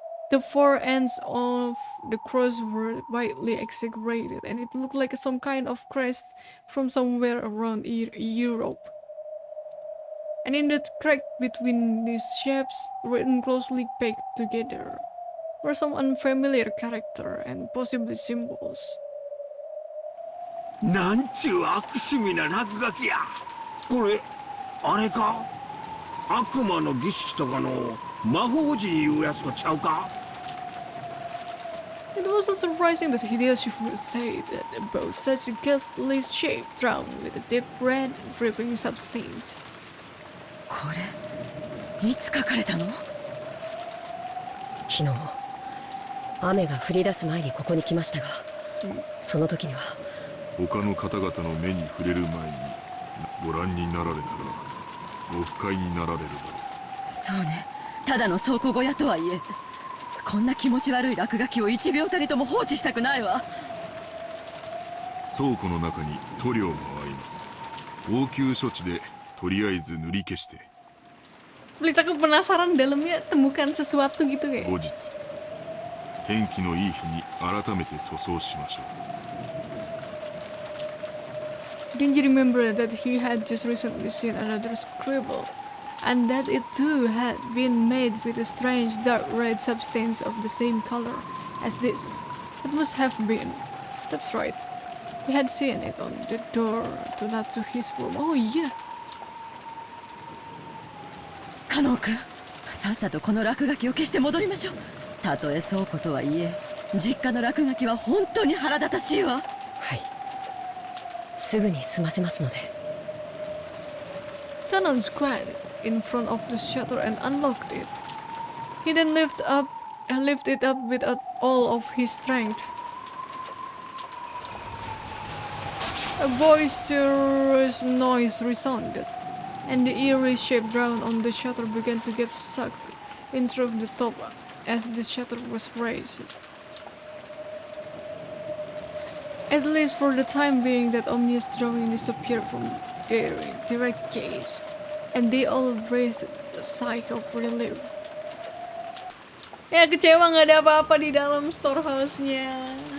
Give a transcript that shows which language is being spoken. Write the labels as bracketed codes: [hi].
[en] The four ends of the cross were widely exaggerated, and it looked like some kind of crest from somewhere around Europe. And in the crack between these shapes, written closely packed together, were some unfamiliar character and possibly symbols. [ja] なんちゅう悪趣味な落書きや。これ、あれか？悪魔の儀式とかの魔法陣いうやつとちゃうか？ [en] It was so surprising that Hideyoshi would say that about such a ghastly shape drawn with a deep red dripping substance. [ja] これいつ書かれたの？昨日雨が降り出す前にここに来ましたが、その時には他の方々の目に触れる前にご覧になられたらご不快になられるだろう。そうね、ただの倉庫小屋とはいえ、こんな気持ち悪い落書きを1秒たりとも放置したくないわ。倉庫の中に塗料があります。応急処置でとりあえず塗り消して。 [id] Belit aku penasaran dalamnya temukan sesuatu gitu kayak. [ja] 後日天気のいい日に改めて塗装しましょう。 [en] Genji remembered that he had just recently seen another scribble, and that it too had been made with a strange dark red substance of the same color as this. It must have been. That's right. He had seen it on the door to Natsuhi's room. Oh yeah. [ja] 加納君、さっさとこの落書きを消して戻りましょう。たとえそうことはいえ、実家の落書きは本当に腹立たしいわ。はい。すぐに済ませますので。 [en] Tanon squatted in front of the shutter and unlocked it. He then lifted it up with all of his strength. A boisterous noise resounded, and the eerie shape drawn on the shutter began to get sucked in through the top as the shutter was raised. At least for the time being, that ominous drawing disappeared from their direct gaze, and they all raised a sigh of relief. [id] Ya, kecewa nggak ada apa-apa di dalam storehouse-nya.